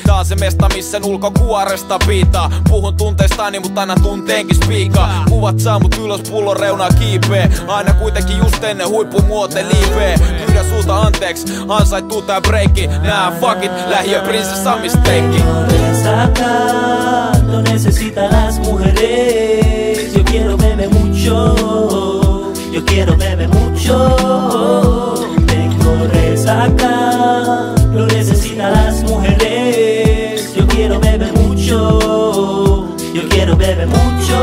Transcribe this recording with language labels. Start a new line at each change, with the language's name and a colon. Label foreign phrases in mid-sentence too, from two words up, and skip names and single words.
Finnish: Tää on se mesta missä ulkokuoresta piitaa. Puhun tunteistani mut aina tunteenkin spiikaa. Kuvat saa mut ylös pullon reunaa kiipee. Aina kuitenkin just ennen huippumuote liipee. Pyydän sulta anteeks, ansaittuu tää breikki. Nää
English: fuck it,
Finnish: lähiö prinsessa misteikki.
Spanish: No necesita las mujeres. Yo quiero beber mucho. Yo quiero beber mucho. Tengo resaca. No necesita las mujeres. Yo quiero beber mucho. Yo quiero beber mucho.